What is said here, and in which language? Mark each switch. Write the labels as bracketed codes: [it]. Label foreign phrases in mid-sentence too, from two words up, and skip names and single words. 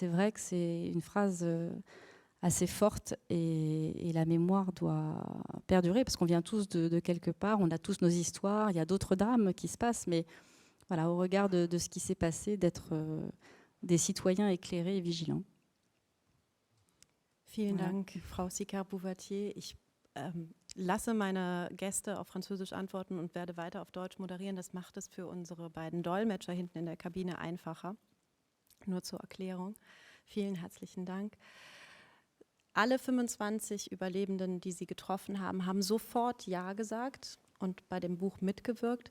[fr] Et c'est vrai que c'est une phrase assez forte et la mémoire doit perdurer parce qu'on vient tous de quelque part, on a tous nos histoires, il y a d'autres drames qui se passent, mais voilà, au regard de ce qui s'est passé, d'être des citoyens éclairés et vigilants. [de] Vielen [fr] Voilà. [de] Dank, Frau Sicard-Bouvatier. Ich lasse meine Gäste auf Französisch antworten und werde weiter auf Deutsch moderieren. Das macht es für unsere beiden Dolmetscher hinten in der Kabine einfacher. Nur zur Erklärung. Vielen herzlichen Dank. Alle 25 Überlebenden, die Sie getroffen haben, haben sofort Ja gesagt und bei dem Buch mitgewirkt.